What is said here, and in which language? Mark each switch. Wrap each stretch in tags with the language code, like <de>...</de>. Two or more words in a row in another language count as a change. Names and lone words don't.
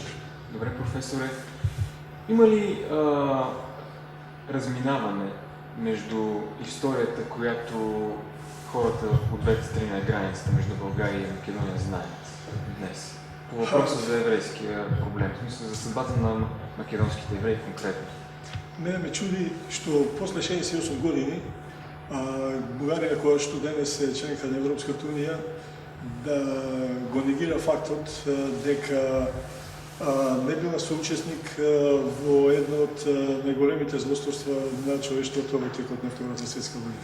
<bg>Добре, професоре. Има ли разминаване между историята, която хората от двете страни на границата между България и Македония знаят днес? По въпроса за еврейския проблем, в смисъл за съдбата на македонските евреи конкретно.</bg> <mk>Мене ме чуди, што после 68 години Бугарија, која што денес е членка на Европската унија, да го негира фактот дека не била соучесник во едно од најголемите злосторства на човештвото во текот на Втората светска војна.</mk>